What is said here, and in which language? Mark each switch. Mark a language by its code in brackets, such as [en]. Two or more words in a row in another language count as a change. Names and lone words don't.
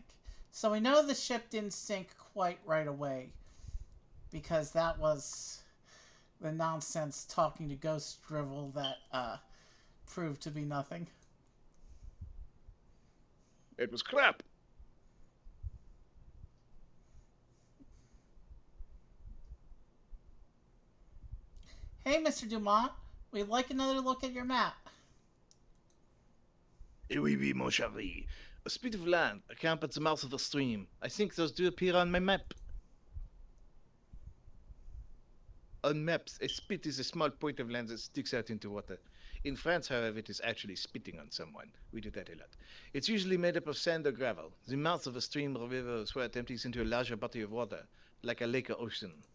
[en] So we know the ship didn't sink quite right away, because that was the nonsense talking to ghost drivel that proved to be nothing. It was crap. Hey, Mr. Dumont, we'd like another look at your map. [fr] Oui, oui, mon chéri. [en] A spit of land, a camp at the mouth of a stream. I think those do appear on my map. On maps, a spit is a small point of land that sticks out into water. In France, however, it is actually spitting on someone. We do that a lot. It's usually made up of sand or gravel. The mouth of a stream or river is where it empties into a larger body of water, like a lake or ocean.